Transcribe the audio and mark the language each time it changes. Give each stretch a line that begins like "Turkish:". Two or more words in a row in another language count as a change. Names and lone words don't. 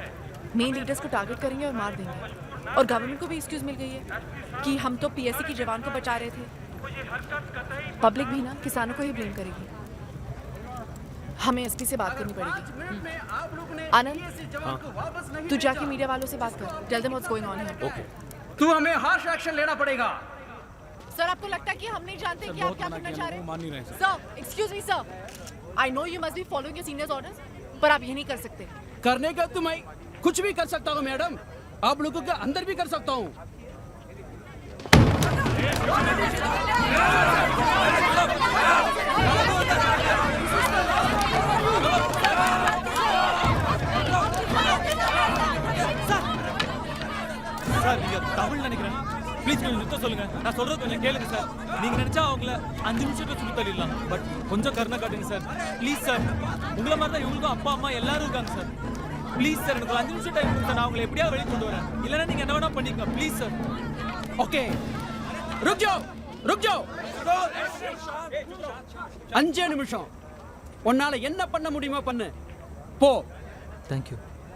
English: main leaders
Hindi: को टारगेट करेंगे और मार देंगे और गवर्नमेंट को भी एक्सक्यूज मिल गई है कि हम तो पीएससी की जवान को बचा रहे थे। पब्लिक भी ना किसानों को ही ब्लेम करेगी। हमें एसपी से बात करनी पड़ेगी। आनंद, तू जाके मीडिया वालों से बात कर।
English: Tell them what's going on here.
Hindi: ओके। तू हमें
English: harsh action
Hindi: लेना पड़ेगा। सर आपको लगता है कि हम नहीं जानते कि आप क्या करना चाह रहे हैं? मान नहीं रहे सर।
English: Sir, excuse me sir. I know you must be following your seniors orders,
Hindi: पर आप ये नहीं कर सकते। करने का तो मैं कुछ भी कर सकता हूँ मैडम। आप लोगों के अंदर भी कर सकता हूँ।
Tamil: சார் நீங்க தமிழ்ல நினைக்கிறேன். ப்ளீஸ் கொஞ்சம் நிறுத்த சொல்லுங்க. நான் சொல்றது கொஞ்சம் கேளுங்க சார். நீங்க நினைச்சா அவங்கள 5 நிமிஷத்துல சுத்தி தள்ளிடலாம். பட் கொஞ்சம் கருணை காட்டுங்க சார். ப்ளீஸ் சார். உங்களை மாதிரி தான் இவங்களுக்கும் அப்பா அம்மா எல்லாரும் இருக்காங்க சார். ப்ளீஸ் சார் எனக்கு ஒரு 5 நிமிஷம் டைம் கொடுங்க. நான் அவங்களை எப்படியாவது வெளியே கொண்டு வரேன். இல்லைன்னா நீங்க என்ன வேணா பண்ணிக்கங்க. ப்ளீஸ் சார்.
Hindi: ओके, रुक जाओ, रुक जाओ।
Tamil: 5 நிமிஷம். உன்னால என்ன பண்ண முடியுமோ பண்ணு. போ.
English: Thank you.